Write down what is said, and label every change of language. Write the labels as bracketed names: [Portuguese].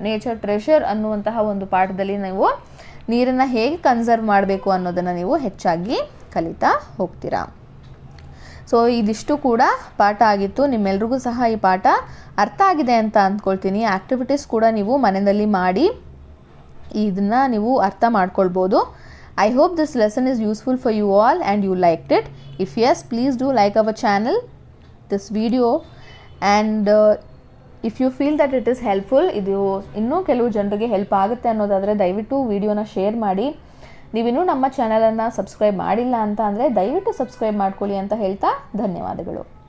[Kannada] Nature treasure ಅನ್ನುವಂತಹ ಒಂದು ಪಾಠದಲ್ಲಿ ನೀವು ನೀರನ್ನು ಹೇಗೆ ಕನ್ಸರ್ವ್ ಮಾಡಬೇಕು ಅನ್ನೋದನ್ನು ನೀವು ಹೆಚ್ಚಾಗಿ ಕಲಿತಾ ಹೋಗ್ತೀರಾ. ಸೊ ಇದಿಷ್ಟು ಕೂಡ ಪಾಠ ಆಗಿತ್ತು. ನಿಮ್ಮೆಲ್ರಿಗೂ ಸಹ ಈ ಪಾಠ ಅರ್ಥ ಆಗಿದೆ ಅಂತ ಅಂದ್ಕೊಳ್ತೀನಿ. ಆ್ಯಕ್ಟಿವಿಟೀಸ್ ಕೂಡ ನೀವು ಮನೆಯಲ್ಲಿ ಮಾಡಿ ಇದನ್ನು ನೀವು ಅರ್ಥ ಮಾಡ್ಕೊಳ್ಬೋದು. [English] I hope this lesson is useful for you all and you liked it. If yes, please do like our channel, this video, and if you feel that it is helpful, [Kannada] ಇದು ಇನ್ನೂ ಕೆಲವು ಜನರಿಗೆ ಹೆಲ್ಪ್ ಆಗುತ್ತೆ ಅನ್ನೋದಾದರೆ ದಯವಿಟ್ಟು ವಿಡಿಯೋನ share ಮಾಡಿ. ನೀವಿನ್ನೂ ನಮ್ಮ ಚಾನಲನ್ನು ಸಬ್ಸ್ಕ್ರೈಬ್ ಮಾಡಿಲ್ಲ ಅಂತ ಅಂದರೆ ದಯವಿಟ್ಟು ಸಬ್ಸ್ಕ್ರೈಬ್ ಮಾಡ್ಕೊಳ್ಳಿ ಅಂತ ಹೇಳ್ತಾ ಧನ್ಯವಾದಗಳು.